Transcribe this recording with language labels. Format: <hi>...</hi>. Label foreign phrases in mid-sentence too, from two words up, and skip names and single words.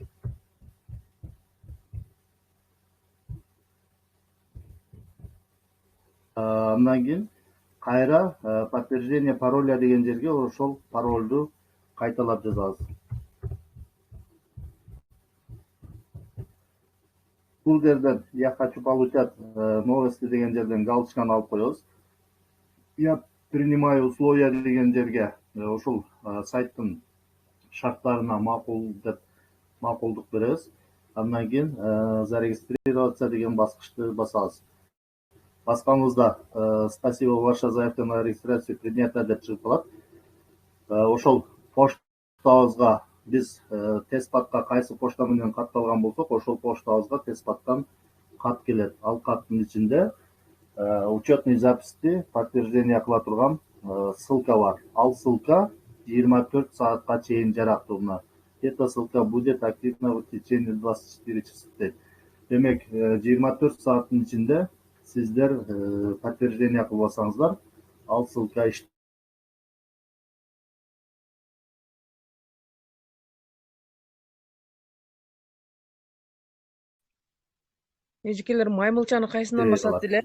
<ky>Андан кийин кайра</ky> <ru>подтверждение пароля</ru> <ky>деген жерге ошол паролду кайталап жазабыз. Бул жерден</ky> <ru>я хочу получать новости</ru> <ky>деген жерден галочканы алып коебуз.</ky> <ru>Я принимаю условия</ru> <ky>деген жерге ушул сайттын шарттарына макулдук беребиз. Андан кийин зарегистрироваться деген баскычты басабыз.</ky> <ru>Басканыбызда спасибо, ваша заявка на регистрацию принята</ru> <ky>деп чыгып калат. Ошол поштабызга биз теспатка кайсы почта менен катталган болсок, ошол поштабызга теспаттан кат келет. Ал каттын ичинде</ky> <ru>учетный записи подтверждение</ru> <ky>кыла турган ссылка бар. Ал ссылка 24 саатка чейин жарактуу.</ky> <ru>Эта ссылка будет активна в течение 24 часа.</ru> <ky>Демек, 24 сааттын ичинде сиздер подтверждение кылбасаңыздар, ал ссылка Эжекелер маймылчаны кайсынан басат деле?</ky>